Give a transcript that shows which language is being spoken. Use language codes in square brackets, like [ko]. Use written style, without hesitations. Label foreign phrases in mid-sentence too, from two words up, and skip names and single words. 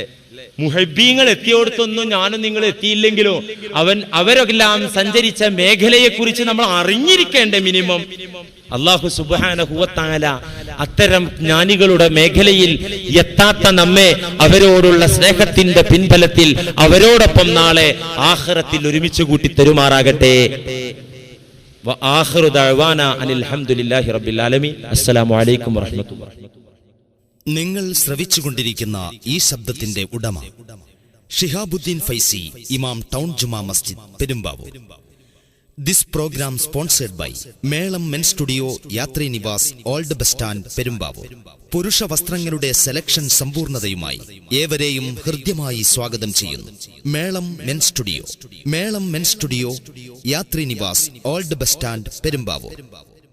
[ml] മുഹബ്ബീങ്ങൾ എത്തിയോടത്തൊന്നും ഞാനും നിങ്ങൾ എത്തിയില്ലെങ്കിലോ അവരെല്ലാം സഞ്ചരിച്ച മേഖലയെ കുറിച്ച് നമ്മൾ അറിഞ്ഞിരിക്കേണ്ടേ മിനിമം. [ar] الله سبحانه وتعالى [ml] അത്തരം ജ്ഞാനികളുടെ മേഖലയിൽ എത്താത്ത നമ്മെ അവരോടുള്ള സ്നേഹത്തിന്റെ പിൻബലത്തിൽ അവരോടൊപ്പം നാളെ ആഖിറത്തിൽ ഒരുമിച്ച് കൂട്ടി തരുമാറാകട്ടെ. [ar] وآخر دعوانا أن الحمد لله رب العالمين. السلام عليكم ورحمة الله. [ml] നിങ്ങൾ ശ്രവിച്ചുകൊണ്ടിരിക്കുന്ന ഈ ശബ്ദത്തിന്റെ ഉടമ ഷിഹാബുദ്ദീൻ ഫൈസി, ഇമാം ടൗൺ ജുമാ മസ്ജിദ്, പെരുമ്പാവൂർ. [en] This program sponsored by മേളം മെൻ സ്റ്റുഡിയോ, യാത്രി നിവാസ്, old bus stand, പെരുമ്പാവൂർ. [ml] പുരുഷ വസ്ത്രങ്ങളുടെ സെലക്ഷൻ സമ്പൂർണതയുമായി ഏവരെയും ഹൃദ്യമായി സ്വാഗതം ചെയ്യുന്നു. [en] മേളം മെൻ സ്റ്റുഡിയോ, യാത്രി നിവാസ്, old bus stand, പെരുമ്പാവൂർ.